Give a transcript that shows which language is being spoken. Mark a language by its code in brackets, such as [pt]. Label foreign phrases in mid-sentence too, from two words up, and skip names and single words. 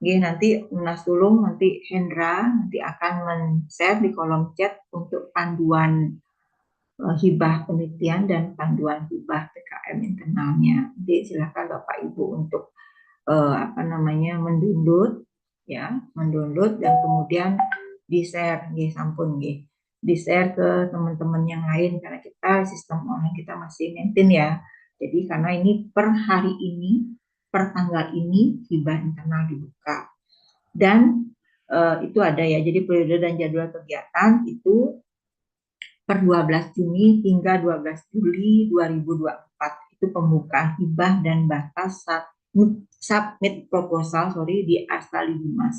[id] Nggih, nanti Mas Tulung, nanti Hendra nanti akan men-share di kolom chat untuk panduan hibah penelitian dan panduan hibah PKM internalnya. Jadi silakan Bapak Ibu untuk mendownload ya, mendownload dan kemudian di-share nggih, [ban] sampun nggih. [id] Di-share ke teman-teman yang lain karena kita sistem online kita masih maintain ya. Jadi karena ini per hari ini, per tanggal ini hibah internal dibuka. Dan itu ada ya. Jadi periode dan jadwal kegiatan itu per 12 Juni hingga 12 Juli 2024 itu pembukaan hibah dan batas submit proposal di Astali Dimas.